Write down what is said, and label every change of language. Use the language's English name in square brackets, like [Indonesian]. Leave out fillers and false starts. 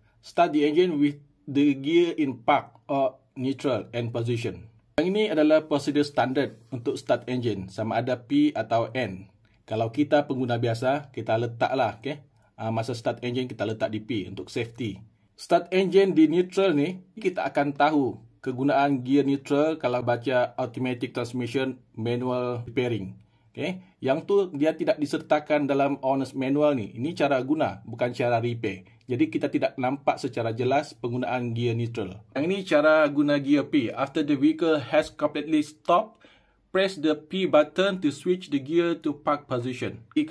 [English] Start the engine with the gear in park or neutral and position. [Malay] Yang ini adalah prosedur standard untuk start engine, sama ada P atau N. Kalau kita pengguna biasa, kita letaklah, okay? Masa start engine kita letak di P untuk safety. Start engine di neutral ni, kita akan tahu kegunaan gear neutral kalau baca automatic transmission manual repairing. Okay? Yang tu dia tidak disertakan dalam Honest Manual ni. Ini cara guna, bukan cara repair. Jadi kita tidak nampak secara jelas penggunaan gear neutral. Yang ini cara guna gear P. [English] After the vehicle has completely stopped, press the P button to switch the gear to park position.